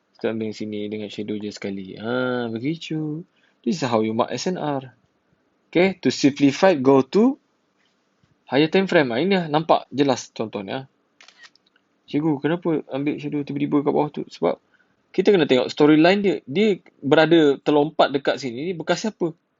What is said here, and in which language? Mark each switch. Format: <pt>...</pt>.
<ms>Kita ambil yang sini dengan shadow je sekali.</ms> <en>Begitu. This is how you mark SNR. Okay, to simplify, go to higher time frame.</en> <ms>Ini lah, nampak jelas contohnya. Cikgu, kenapa ambil shadow tiba-tiba kat bawah tu? Sebab kita kena tengok storyline dia. Dia berada terlompat dekat sini. Ni bekas siapa?</ms>